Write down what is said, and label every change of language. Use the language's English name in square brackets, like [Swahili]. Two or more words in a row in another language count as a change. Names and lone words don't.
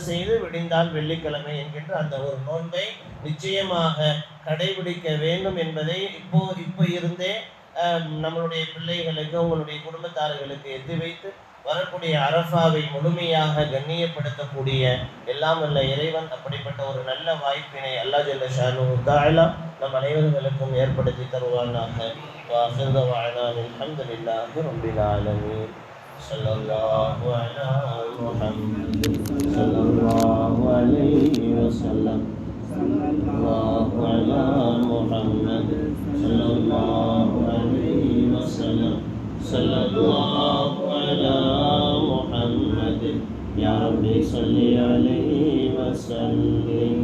[Tamil] செய்து விடிந்தால் வெள்ளிக்கிழமை என்கின்ற அந்த ஒரு நோன்பை நிச்சயமாக கடைபிடிக்க வேண்டும் என்பதை இப்போ இருந்தே நம்மளுடைய பிள்ளைகளுக்கு, உங்களுடைய குடும்பத்தார்களுக்கு எத்தி வைத்து வரக்கூடிய அரஃபாவை முழுமையாக கண்ணியப்படுத்தக்கூடிய எல்லாம் வல்ல இறைவன் அப்படிப்பட்ட ஒரு நல்ல வாய்ப்பினை அல்லாஹ் [Arabic] جل شأنه تعالى [Tamil] நம் அனைவர்களுக்கும் ஏற்படுத்தி தருவானாக. [Arabic] وآخر دعوانا الحمد لله رب العالمين. صلى الله على محمد صلى الله عليه وسلم الله على محمد صلى الله عليه وسلم صلى الله على محمد يا ربي صل عليه وسلم.